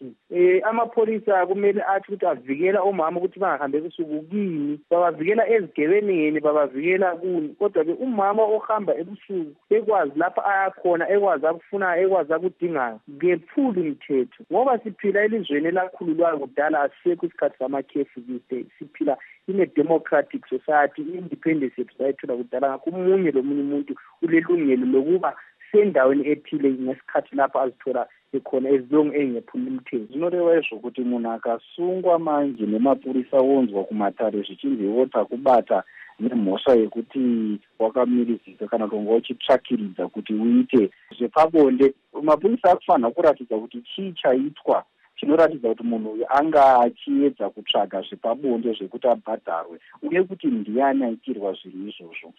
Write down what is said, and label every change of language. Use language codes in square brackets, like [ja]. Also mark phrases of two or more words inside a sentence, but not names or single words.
[nd] Amapholisa kumele athi ukuthi avikela omama ukuthi bangahambe ebusuku kini, babavikela ezigebenengeni, babavikela kuni, kodwa umama ohamba ebusuku ekwazi lapha ayakhona, ekwazi akufunayo, ekwazi akudingayo, ngephula umthetho. Ngoba siphila elizweni elakhululwayo kudala, asisekho isikhathi samakhefu [en] these days. Siphila in a democratic society, [nd] independence yethu sayithola kudala. Ngakho umunye lomunye umuntu ulelungelo lokuba sendaweni ethile ngesikhathi lapho azithola ekhona ezilong engephula umthetho. [sn] Zvinorevazvo kuti munhu akasungwa manje nemapurisa wonzwa kumatare zvichinziwota kubata nemhosva yekuti wakamirizika kana kunga uchitsvakiridza kuti uite zvepabonde, mapurisa akufanira kuratidza kuti chii chaitwa chinoratidza kuti munhu uyu anga achiedza kutsvaga zvepabonde zvekuti abhadharwe, uye kuti ndiani aitirwa zvinhu izvozvo.